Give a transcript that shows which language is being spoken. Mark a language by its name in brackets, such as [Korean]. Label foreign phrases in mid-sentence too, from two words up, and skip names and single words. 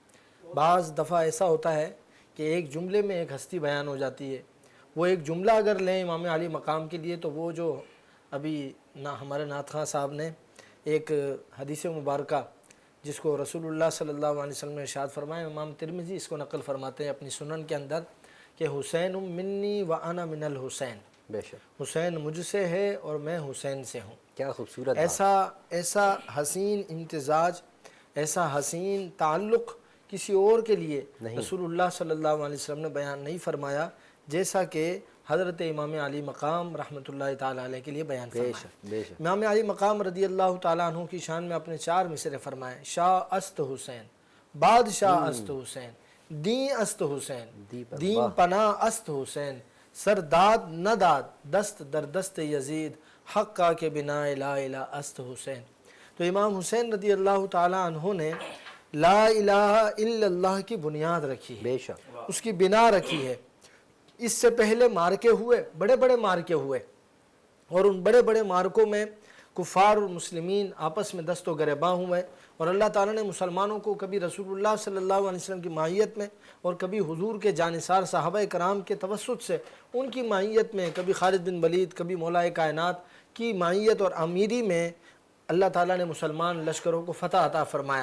[Urdu] بعض دفعہ ایسا ہوتا ہے کہ ایک جملے میں ایک ہستی بیان ہو جاتی ہے، وہ ایک جملہ اگر لیں امام علی مقام کے لیے تو وہ جو ابھی ہمارے نعت خواں صاحب نے ایک حدیث مبارکہ جس کو رسول اللہ [Arabic] صلی اللہ علیہ وسلم [Urdu] نے ارشاد فرمایا، امام ترمذی اس کو نقل فرماتے ہیں اپنی سنن کے اندر کہ [Arabic] حسین منی و انا من الحسین، [Urdu] بے شک، حسین مجھ سے ہے اور میں حسین سے ہوں۔ کیا خوبصورت بات۔ ایسا حسین امتزاج، ایسا حسین تعلق کسی اور کے لیے رسول اللہ [Arabic] صلی اللہ علیہ وسلم [Urdu] نے بیان نہیں فرمایا جیسا کہ حضرت امام علی مقام [Arabic] رحمۃ اللہ تعالی علیہ [Urdu] کے لیے بیان بے فرمایا۔ شک بے شک۔ امام علی مقام رضی اللہ تعالیٰ عنہ کی شان میں اپنے 4 مصرے فرمائے، [Persian] شاہ است حسین، بادشاہ است حسین، دین است حسین، دین پناہ است حسین، سر داد نہ داد دست در دست یزید، حق کا کے بنا لا الہ است حسین۔ [Urdu] تو امام حسین [Arabic] رضی اللہ تعالیٰ عنہ [Urdu] نے [Arabic] لا الہ الا اللہ [Urdu] کی بنیاد رکھی ہے، بے شک، اس کی بنا رکھی ہے۔ اس سے پہلے مارکے ہوئے، بڑے بڑے مارکے ہوئے، اور ان بڑے بڑے مارکوں میں کفار اور مسلمین آپس میں دست و گریباں ہوئے، اور اللہ تعالیٰ نے مسلمانوں کو کبھی رسول اللہ [Arabic] صلی اللہ علیہ وسلم [Urdu] کی معیت میں اور کبھی حضور کے جانثار صحابہ کرام کے توسط سے ان کی معیت میں، کبھی خالد بن ولید، کبھی مولا کائنات کی معیت اور امیری میں اللہ تعالیٰ نے مسلمان لشکروں کو فتح عطا فرمایا۔